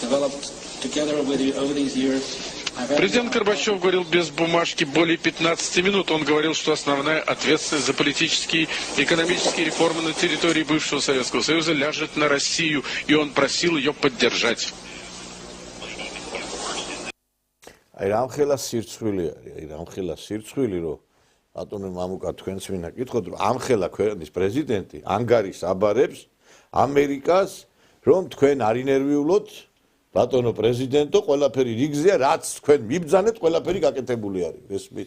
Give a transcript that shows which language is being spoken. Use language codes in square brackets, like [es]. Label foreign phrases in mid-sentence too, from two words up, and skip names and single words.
[ru] Президент Горбачев говорил без бумажки более 15 минут. Он говорил, что основная ответственность за политические и экономические реформы на территории бывшего Советского Союза ляжет на Россию, и он просил ее поддержать. [ka] აი რამხელა სირცხვილი არის, რომ ბატონო მამუკა თქვენც მინდა გითხოთ რომ ამხელა ქვეყნის პრეზიდენტი ანგარიშს აბარებს ამერიკას რომ თქვენ არ ინერვიულოთ ბატონო პრეზიდენტო ყველაფერი რიგზეა რაც თქვენ მიბძანეთ ყველაფერი გაკეთებული არის ესმით